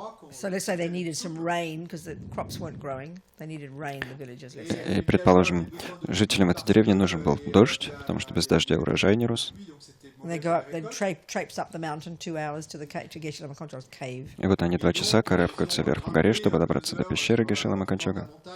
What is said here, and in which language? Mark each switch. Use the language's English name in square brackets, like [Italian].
[English] So let's say they needed some rain because the crops weren't growing. They needed rain in the villages, let's say. [Russian] И, предположим, жителям этой деревни нужен был дождь, потому что без дождя урожай не рос. [English] And they go up, they traipse up the mountain 2 hours to Geshe Lama Khancho's cave. [Russian] И вот они 2 часа карабкаются вверх по горе, чтобы добраться до пещеры Geshe Lama Khancho.